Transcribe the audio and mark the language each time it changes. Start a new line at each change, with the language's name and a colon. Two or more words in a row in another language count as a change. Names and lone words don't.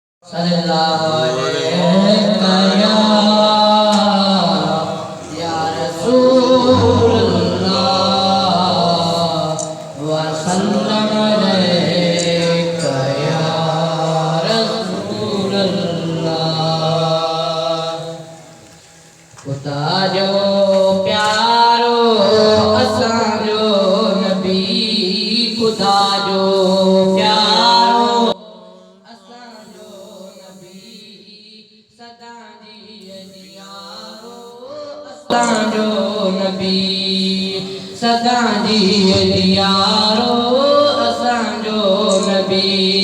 Arabic: صلى الله عليه يا رسول الله وسلم عليك يا رسول الله.
Sindhi: खुदा जो प्यारो असांजो नबी, खुदा जो प्यारो असांजो नबी, सदा जी यारो असांजो नबी, सदा जी यारो असांजो नबी।